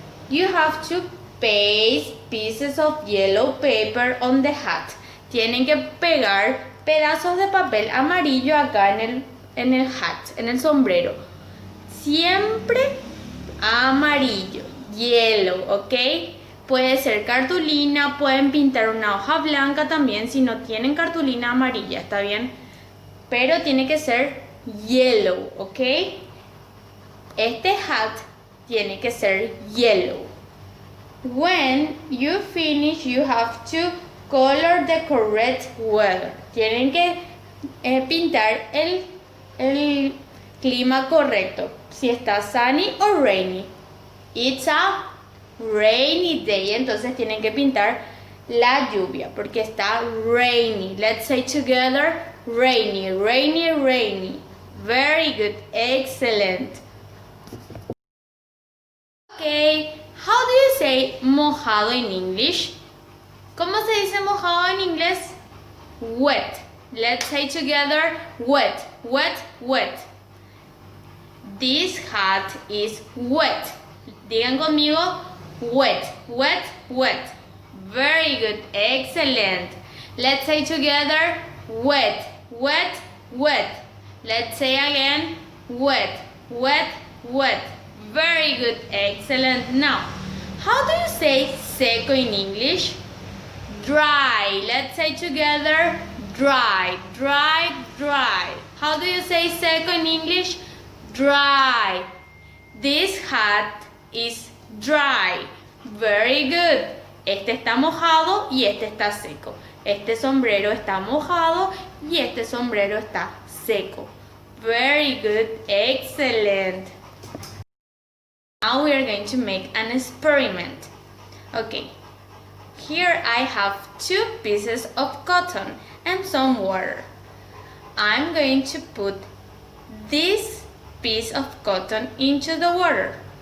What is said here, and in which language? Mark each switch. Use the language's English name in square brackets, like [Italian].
[English] You have to paste pieces of yellow paper on the hat. [Spanish] Tienen que pegar pedazos de papel amarillo acá en el hat, en el sombrero. Siempre amarillo, yellow, ¿ok? Puede ser cartulina, pueden pintar una hoja blanca también si no tienen cartulina amarilla, ¿está bien? Pero tiene que ser yellow, ¿ok? Este hat tiene que ser yellow. [English] When you finish, you have to color the correct weather. [Spanish] Tienen que pintar el clima correcto. Si está [English] sunny o rainy. It's a rainy day. [Spanish] Entonces tienen que pintar la lluvia porque está rainy. [English] Let's say together, rainy, rainy, rainy. Very good, excellent. Okay, how do you say mojado in English? [Spanish] ¿Cómo se dice mojado en inglés? [English] Wet. Let's say together, wet, wet, wet. This hat is wet. [Spanish] Digan conmigo, [English] wet, wet, wet. Very good, excellent. Let's say together, wet, wet, wet. Let's say again, wet, wet, wet. Very good, excellent. Now, how do you say seco in English? Dry. Let's say together, dry, dry, dry. How do you say seco in English? Dry. This hat is dry. Very good. [Spanish] Este está mojado y este está seco. Este sombrero está mojado y este sombrero está seco. [English] Very good, excellent. Now we are going to make an experiment. Okay, here I have 2 pieces of cotton and some water. I'm going to put this piece of cotton into the water.